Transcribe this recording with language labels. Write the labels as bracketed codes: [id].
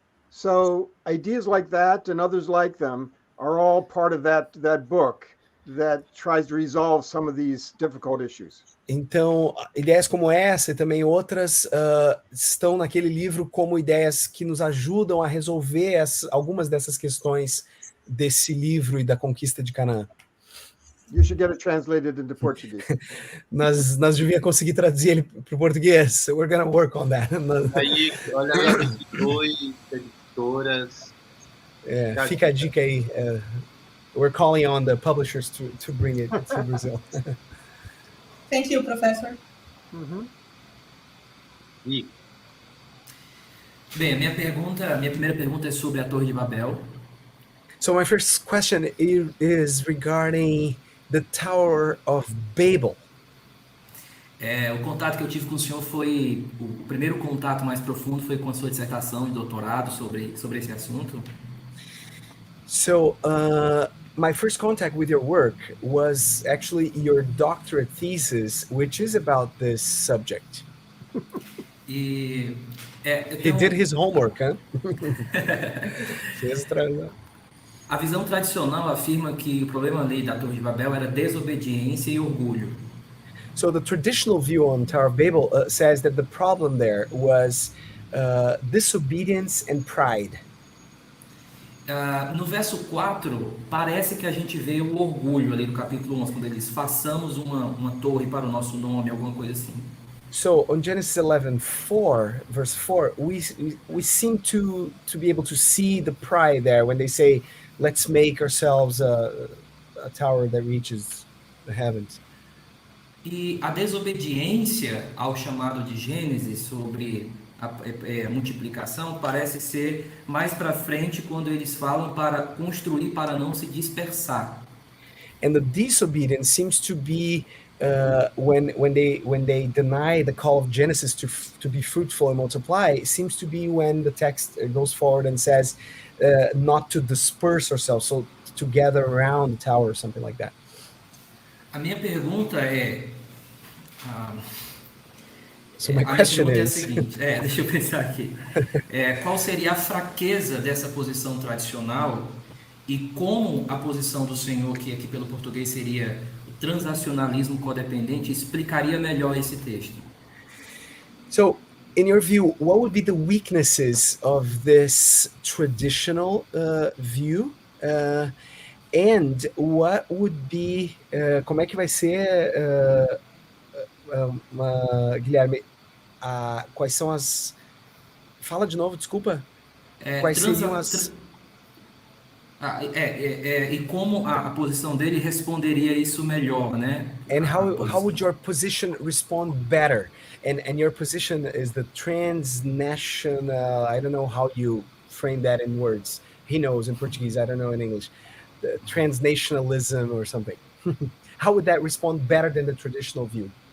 [en] So ideas like that and others like them are all part of that book that tries to resolve some of these difficult issues. [pt] Então, ideias como essa e também outras estão naquele livro como ideias que nos ajudam a resolver algumas dessas questões desse livro e da conquista de Canaã. [en] You should get it translated into Portuguese. [pt] Nós devíamos conseguir traduzir ele para o português. [en] We're gonna work on that. [pt] Aí, olha aí, editoras. Fica a dica aí. [en] We're calling on the publishers to bring it to Brazil. Thank you, Professor. [pt] Bem, a minha primeira pergunta é sobre a Torre de Babel. [en] So my first question is regarding the Tower of Babel. [pt] O contato que eu tive com o senhor foi... O primeiro contato mais profundo foi com a sua dissertação de doutorado sobre esse assunto. [en] So, my first contact with your work was actually your doctorate thesis, which is about this subject. [pt] E... [en] He did his homework, huh? [pt] A visão tradicional afirma que o problema ali da Torre de Babel era desobediência e orgulho. [en] So the traditional view on Tower of Babel says that the problem there was disobedience and pride. [pt] No verso 4, parece que a gente vê o orgulho ali no capítulo 11, quando ele diz, façamos uma torre para o nosso nome, alguma coisa assim. [en] So on Genesis 11:4, verse 4, we seem to be able to see the pride there when they say, let's make ourselves a tower that reaches the heavens. [pt] E a desobediência ao chamado de Gênesis sobre a multiplicação parece ser mais para frente quando eles falam para construir para não se dispersar. [en] And the disobedience seems to be when they deny the call of Genesis to be fruitful and multiply. It seems to be when the text goes forward and says not to disperse ourselves, so to gather around the tower or something like that. [pt] A minha pergunta é [en] So my question [pt] é a [en] is, [pt] seguinte, deixa eu pensar aqui. Qual seria a fraqueza dessa posição tradicional e como a posição do senhor, que aqui pelo português seria o transacionalismo codependente, explicaria melhor esse texto? [en] So, in your view, what would be the weaknesses of this traditional view? And what would be, [pt] como é que vai ser, Guilherme, quais são as... Fala de novo, desculpa. Quais seriam as... E como a posição dele responderia isso melhor, né? [en] And how would your position respond better? And your position is the transnational, I don't know how you frame that in words. He knows in Portuguese, I don't know in English. The transnationalism or something. How would that respond better than the traditional view?